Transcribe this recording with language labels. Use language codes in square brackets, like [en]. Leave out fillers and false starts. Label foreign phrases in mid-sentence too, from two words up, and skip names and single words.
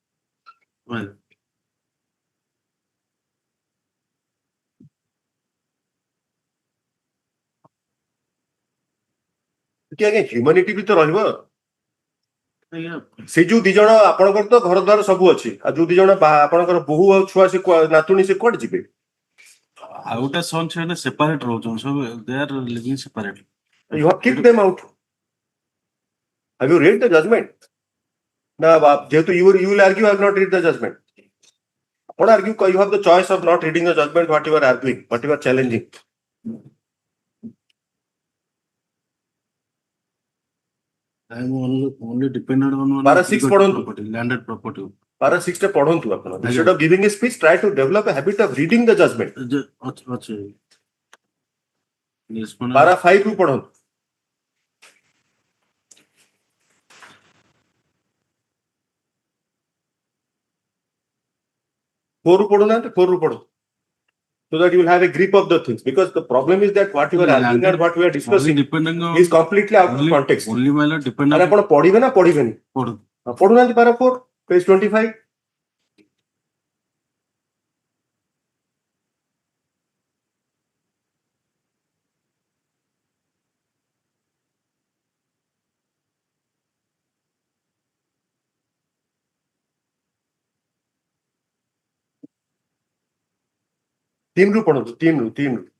[or] କି ଆଜ୍ଞା ହ୍ୟୁମାନିଟି ବି ତ ରହିବ ସେଇ ଯୋଉ ଦି ଜଣ ଆପଣଙ୍କର ତ ଘର ଦ୍ୱାର ସବୁ ଅଛି ଆଉ ଯୋଉ ଦି ଜଣ ଆପଣଙ୍କର ବୋହୂ ଆଉ ଛୁଆ ସେ ନାତୁଣୀ ସେ କୁଆଡେ ଯିବେ ଆଉ ଗୋଟେ ସନ୍ ସେମାନେ ସେପାରେଟ ରହୁଛନ୍ତି ସବୁ [en] they are living separate. you have kicked them out have you read the judgment [or] ନା ଯେହେତୁ [en] you will argue I have not read the judgment ଆପଣ argue you have the choice of not reading the judgment what you are arguing what you are challenging I am only dependent on one [or] Para 6 ପଢନ୍ତୁ [en] property, landed property. para 6 [or] ଟା ପଢନ୍ତୁ ଆପଣ [en] instead of giving a speech try to develop a habit of reading the judgment [or] ଅଛି [en] para 5 [or] ରୁ ପଢନ୍ତୁ four ରୁ ପଢୁନାହାନ୍ତି 4 ରୁ ପଢନ୍ତୁ [en] so that you will have a grip of the things because the problem is that what you are arguing and what we are discussing is completely out of context only my lord dependent [or] ଆରେ ଆପଣ ପଢିବେ ନା ପଢିବେନି ପଢୁନାହାନ୍ତି para 4 page 25 3 ରୁ ପଢନ୍ତୁ 3 ରୁ